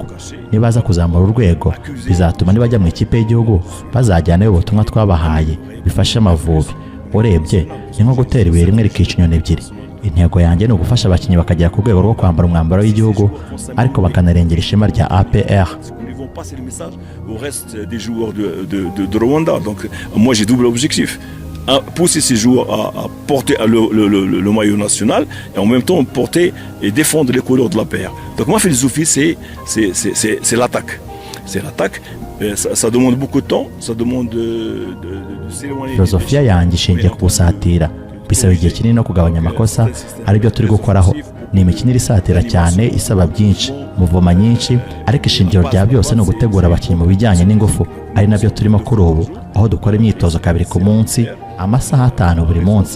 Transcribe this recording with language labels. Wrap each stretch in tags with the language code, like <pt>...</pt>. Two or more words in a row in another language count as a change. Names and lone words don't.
<rw>Nibaza kuzamura urwego, bizatuma nibajya mu ikipe y'igihugu bazajyana ubutumwa twabahaye bifashe Amavubi. Urebye ni nko gutera ibuye rimwe rikica inyoni ebyiri. Intego yanjye ni ugufasha abakinnyi bakagera ku rwego rwo kwambara umwambaro w'igihugu ariko bakanarengera ishema rya APR.</rw> <fr>Passer le message au reste des joueurs de Rwanda. Donc moi j'ai double objectif. Pousser ces joueurs à porter le maillot national et en même temps porter et défendre les couleurs de la paire. Donc ma philosophie c'est l'attaque. C'est l'attaque. Ça demande beaucoup de temps, ça demande de s'éloigner.</fr> <rw>Filosofia yanjye ishingiye ku gusatira. Bisaba igihe kinini no kugabanya amakosa, aribyo turi gukoraho. Ni imikinire isatira cyane, isaba byinshi, muvoma nyinshi, ariko ishingiro rya byose no gutegura abakinnyi mu bijyanye n'ingufu, ari nabyo turimo kuri ubu, aho dukora imyitozo 2 ku munsi, amasaha 5 buri munsi.</rw>